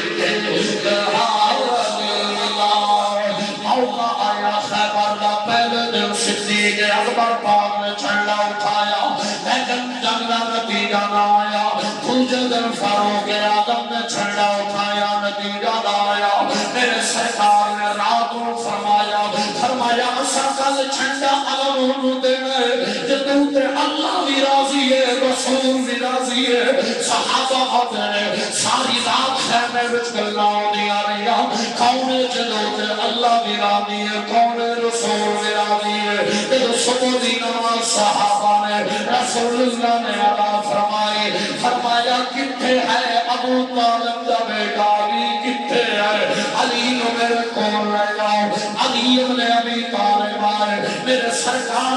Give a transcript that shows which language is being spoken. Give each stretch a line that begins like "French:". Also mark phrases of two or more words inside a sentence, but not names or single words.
Urdu: آیا خیبر کا پہلے دن صدیق اکبر پاک نے جھنڈا اٹھایا لیکن جنگ کا نتیجہ نہ آیا دوسرے دن فاروق اعظم نے جھنڈا اٹھایا نتیجہ نہ آیا میرے سرکار نے رات کو فرمایا
Punjabi: اسا کل جھنڈا علم دینا ہے جدوں تے اللہ بھی راضی ہے رسول بھی راضی ہے صحابہ ہوتے ساری رات خیمے وچ گلاں ہوندیاں رہیاں کون جدوں تے اللہ بھی راضی ہے کون رسول بھی راضی ہے تے صبح دی نماز صحابہ نے رسول اللہ نے ادا فرمائی فرمایا کتھے ہے ابو طالب دا بیٹا علی کتھے ہے علی نو میرے کول لے جاؤ علی ابن ابی طالب آئے میرے سرکار